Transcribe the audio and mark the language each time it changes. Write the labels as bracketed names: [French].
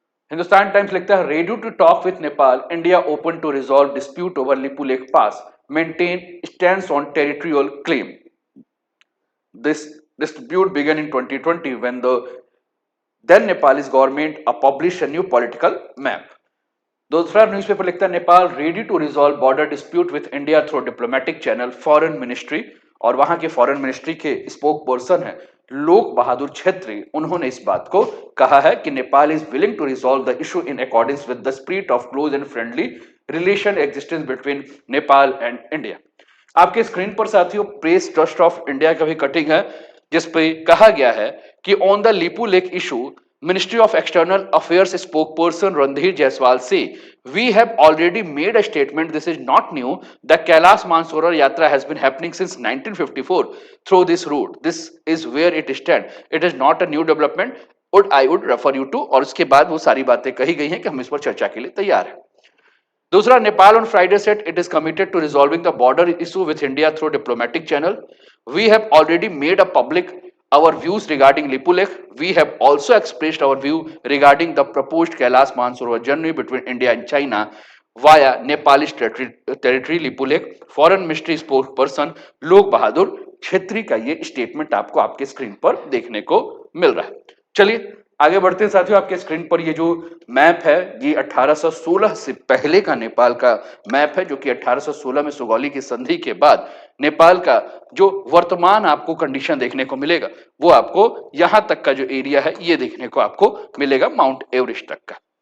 [English] Hindustan Times [Hindi] लिखता है, [English] Ready to talk with Nepal, India open to resolve dispute over Lipulekh pass, maintain stands on territorial claim. This dispute began in 2020 when the then Nepalese government published a new political map. [Hindi] दूसरा newspaper लिखता है, [English] Nepal ready to resolve border dispute with India through diplomatic channel, foreign ministry. [Hindi] और वहां के foreign ministry के spoke person है लोक बहादुर छेत्री। उन्होंने इस बात को कहा है कि [English] Nepal is willing to resolve the issue in according with the spirit of close and friendly relation existence between Nepal and India. [Hindi] आपके स्क्रीन पर साथियों प्रेस ट्रस्ट ऑफ इंडिया का भी कटिंग है, जिसपे कहा गया है कि [English] On the Lipulekh issue, Ministry of External Affairs spokesperson Randhir Jaiswal say, "We have already made a statement. This is not new. The Kailash Mansarovar Yatra has been happening since 1954 through this route. This is where it stands. It is not a new development. I would refer you to." [Hindi] और उसके बाद वो सारी बातें कही गई हैं कि हम इस पर चर्चा के लिए तैयार हैं। [English] दूसरा, Nepal on Friday said it is committed to resolving the border issue with India through diplomatic channel. We have already made a public our views regarding Lipulekh. We have also expressed our view regarding the proposed Kailash Mansarovar journey between India and China via Nepalese territory Lipulekh. Foreign Ministry spokesperson [Hindi] लोक बहादुर छेत्री का ये statement आपको आपके screen पर देखने को मिल रहा है। चलिए आगे बढ़ते हैं साथियों। आपके स्क्रीन पर ये जो मैप है, ये 1816 से पहले का नेपाल का मैप है, जो कि 1816 में सुगौली की संधि के बाद नेपाल का जो वर्तमान आपको कंडीशन देखने को मिलेगा, वो आपको यहां तक का जो एरिया है ये देखने को आपको मिलेगा, माउंट एवरेस्ट तक का।